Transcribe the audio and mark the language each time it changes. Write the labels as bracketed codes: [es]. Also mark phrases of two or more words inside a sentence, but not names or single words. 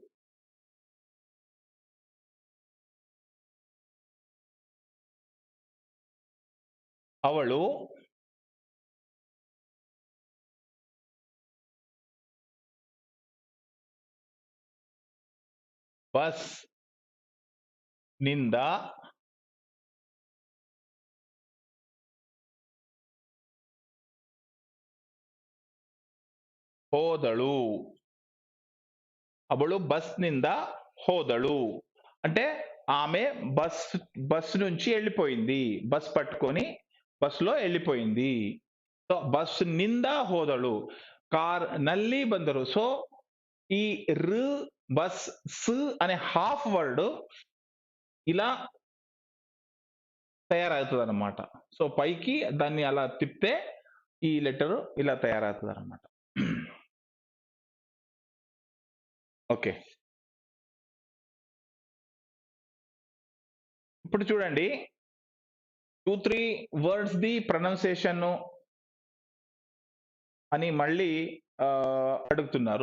[kn] ಅವಳು ಬಸ್ ನಿಂದ ಹೋದಳು. ಅವಳು ಬಸ್ ನಿಂದ ಹೋದಳು [te] అంటే ఆమె బస్ నుంచి వెళ్ళిపోయింది, బస్ పట్టుకొని బస్సులో వెళ్ళిపోయింది. [kn] ಸೊ ಬಸ್ ನಿಂದ ಹೋದಳು, ಕಾರ್ ನಲ್ಲಿ ಬಂದರು. [te] సో ఈ ర్ బస్ స్ అనే [en] half word [te] ఇలా తయారవుతుంది అనమాట. సో పైకి దాన్ని అలా తిప్పితే ఈ లెటర్ ఇలా తయారవుతుంది అనమాట. ఓకే, ఇప్పుడు చూడండి 2-3 వర్డ్స్ ది ప్రొనౌన్సియేషన్ అని మళ్ళీ అడుగుతున్నారు.